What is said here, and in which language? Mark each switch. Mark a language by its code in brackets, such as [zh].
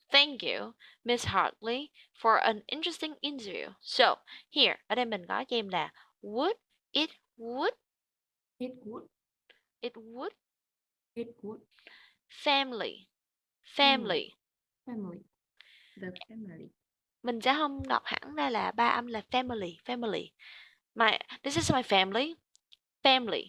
[en] Thank you, Miss Hartley, for an interesting interview. So, here, [vi] ở đây mình có cho em là would, [en] It would, it would, it would, family, family, family. family, the family, [vi] Mình sẽ không đọc hẳn ra là ba âm là family, family. [en] This is my family, family.